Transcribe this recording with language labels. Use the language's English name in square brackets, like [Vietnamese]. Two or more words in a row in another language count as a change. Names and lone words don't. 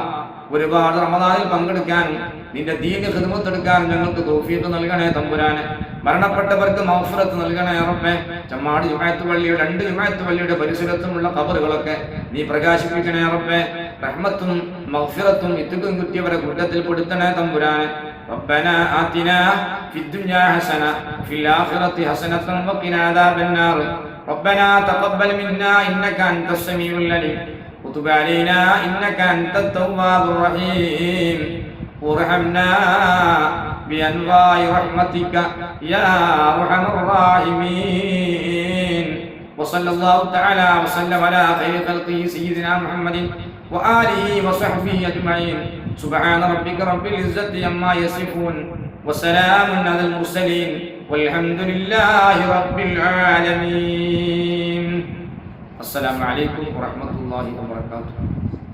[Malayalam] ഒരുപാട് റമദാനിൽ പങ്കെടുക്കാനും നിന്റെ ദീനിന് ഖിദ്മത്ത് എടുക്കാനും ഞങ്ങൾക്ക് തൗഫീഖ് നൽകണേ തമ്പുരാനെ. മരണപ്പെട്ടവർക്ക് മഗ്ഫിറത്ത് നൽകണേ റബ്ബേ. ചമ്മാട് ജുമാഅത്ത് പള്ളിയുടെ 2 ജുമാഅത്ത് പള്ളിയുടെ പരിസരത്തുമുള്ള ഖബറുകളൊക്കെ നീ പ്രകാശിപ്പിക്കണേ റബ്ബേ. റഹ്മത്തും മഗ്ഫിറത്തും ഇത്തുക്കും കുറ്റിയവരെ കൂട്ടത്തിൽ പെടുത്തണേ തമ്പുരാനെ. [Arabic] ربنا آتنا في الدنيا حسنة وفي الآخرة حسنة وقنا عذاب النار. ربنا تقبل منا إنك أنت السميع العليم وتب علينا إنك أنت التواب الرحيم وارحمنا بأنواع رحمتك يا أرحم الراحمين. وصلى الله تعالى وسلم على خير خلقه سيدنا محمد وآله وصحبه أجمعين. سبحان ربك رب العزة عما يصفون وسلام على المرسلين والحمد لله رب العالمين. السلام عليكم ورحمة الله وبركاته.